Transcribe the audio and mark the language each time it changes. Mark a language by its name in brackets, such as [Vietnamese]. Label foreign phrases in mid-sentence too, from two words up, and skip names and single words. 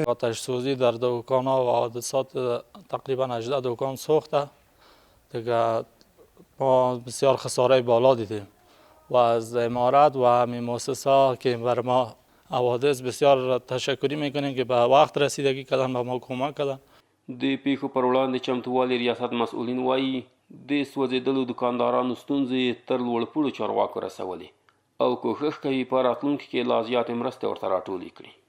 [Persian] آتش سوزی در دکان ها و حادثات تقریبا 18 دکان سوخته. دیگه ما بسیار خساره بالا دیدیم و از امارت و همین مؤسسه که بر ما حوادث بسیار تشکری میکنیم که به وقت رسیدگی کردن، به ما کمک کردن. [Pashto] د پیښو پر وړاندې چمتووالي ریاست مسئولین وایي د سوځېدلو دوکاندارانو ستونزې تر لوړپوړو چارواکو رسولې او کوښښ کوي په راتلونکي کې لا زیاتې مرستې ورته راټولې کړي.